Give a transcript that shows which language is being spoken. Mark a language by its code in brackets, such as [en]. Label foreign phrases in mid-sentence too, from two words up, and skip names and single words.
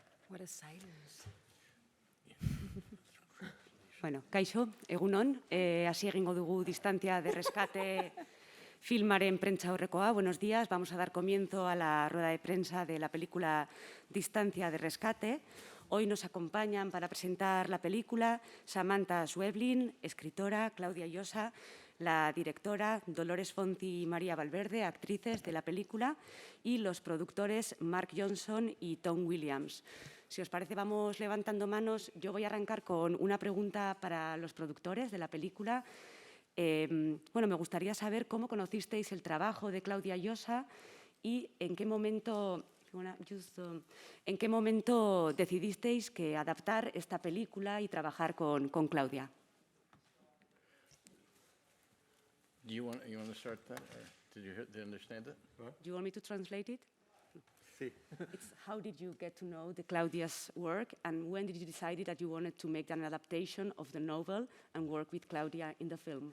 [en] What a silence. [eu] Bueno, kaixo, egunon, hasi egingo dugu Distancia de Rescate filmaren prentsa aurrekoa. [es] Buenos días, vamos a dar comienzo a la rueda de prensa de la película Distancia de Rescate. Hoy nos acompañan para presentar la película Samantha Schweblin, escritora, Claudia Llosa, la directora, Dolores Fonti y María Valverde, actrices de la película, y los productores Mark Johnson y Tom Williams. Si os parece, vamos levantando manos. Yo voy a arrancar con una pregunta para los productores de la película. Bueno, me gustaría saber cómo conocisteis el trabajo de Claudia Llosa y en qué momento decidisteis que adaptar esta película y trabajar con Claudia. [en] Do you want to start that? Or did you understand it? Do you want me to translate it? [es] Sí. [en] It's how did you get to know the Claudia's work, and when did you decide that you wanted to make an adaptation of the novel and work with Claudia in the film?